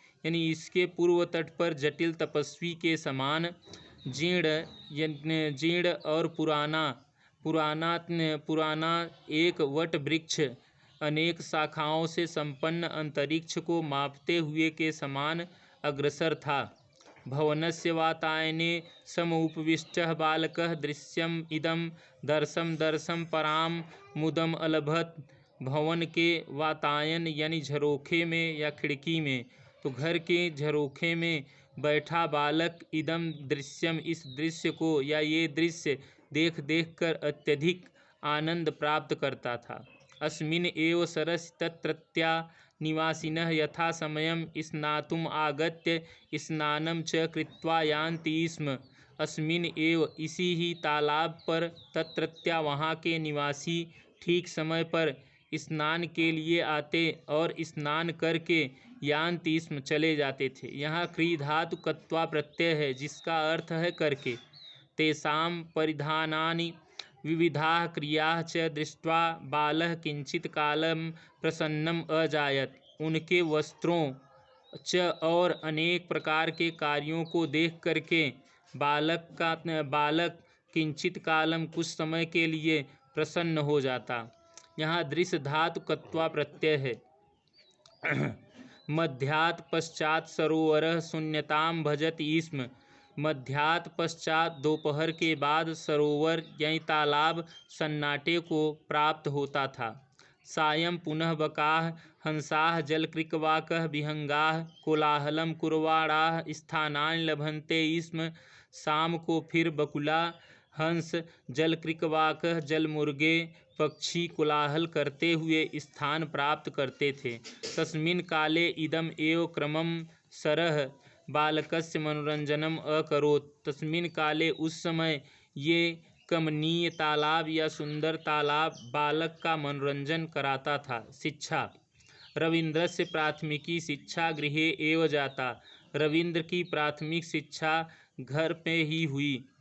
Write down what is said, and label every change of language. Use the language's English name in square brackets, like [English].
[Hindi] यानी इसके पूर्व तट पर जटिल तपस्वी के समान जीर्ण और पुराना एक वट वृक्ष अनेक शाखाओं से संपन्न अंतरिक्ष को मापते हुए के समान अग्रसर था। [Sanskrit] भवनस्य वातायने समुपविष्टः बालकः दृश्यम इदं दर्शम परां मुदम अलभत। [Hindi] भवन के वातायन यानी झरोखे में या खिड़की में, तो घर के झरोखे में बैठा बालक इदम दृश्यम इस दृश्य को या ये दृश्य देख कर अत्यधिक आनंद प्राप्त करता था। [Sanskrit] अस्मिन् एव सरसि तत्रत्या निवासिनः यथा समयं स्नातुम् आगत्य स्नानं च कृत्वा यान्ति स्म। [Hindi] अस्मिन् एव इसी ही तालाब पर तत्रत्या वहाँ के निवासी ठीक समय पर स्नान के लिए आते और स्नान करके यान्ति स्म चले जाते थे। यहाँ क्री धातु कत्वा प्रत्यय है, जिसका अर्थ है करके। [Sanskrit] तेषां परिधानानि विविधाः क्रियाः च दृष्ट्वा बालः किंचित कालं प्रसन्नम अजायत। [Hindi] उनके वस्त्रों और अनेक प्रकार के कार्यों को देख करके बालक किंचित कालम कुछ समय के लिए प्रसन्न हो जाता। यहाँ दृश्य धातु कत्वा प्रत्यय है। [Sanskrit] मध्यात् पश्चात सरोवर शून्यताम भजति स्म। [Hindi] मध्यात् पश्चात दोपहर के बाद सरोवर यानी तालाब सन्नाटे को प्राप्त होता था। [Sanskrit] सायं पुनः बकाः हंसाः जलकृकवाकः विहंगाः कोलाहलम कुर्वाणाः स्थानानि लभन्ते स्म। [Hindi] शाम को फिर बकुला हंस जलकृकवाकः जलमुर्गे पक्षी कोलाहल करते हुए स्थान प्राप्त करते थे। [Sanskrit] तस्मिन् काले इदम एव क्रमम सरः बालकस्य मनोरंजनम अकरोत्। [Hindi] तस्मिन् काले उस समय ये कमनीय तालाब या सुंदर तालाब बालक का मनोरंजन कराता था। [Sanskrit] शिक्षा रविन्द्रस्य प्राथमिकी शिक्षा गृहे एव जाता। [Hindi] रविंद्र की प्राथमिक शिक्षा घर पे ही हुई।